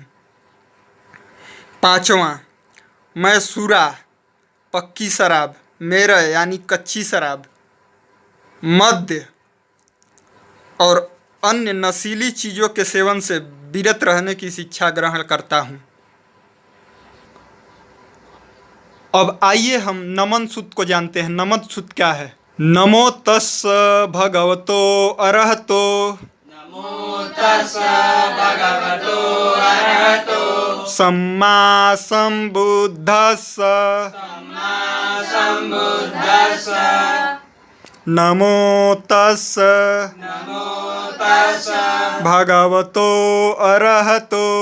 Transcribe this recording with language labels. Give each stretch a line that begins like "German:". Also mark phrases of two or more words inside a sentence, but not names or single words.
Hindi: पाँचवां, मैं सूरा, पक्की शराब, मेरा यानी कच्ची शराब, मद्य और अन्य नशीली चीज़ों के सेवन से विरत रहने की शिक्षा ग्रहण करता हूँ। अब आइए हम नमन सूत्र को जानते हैं। नमन सूत्र क्या है?
Pali: नमो तस्स भगवतो अरहतो सम्मा संबुद्धस्स नमो तस्स भगवतो अरहतो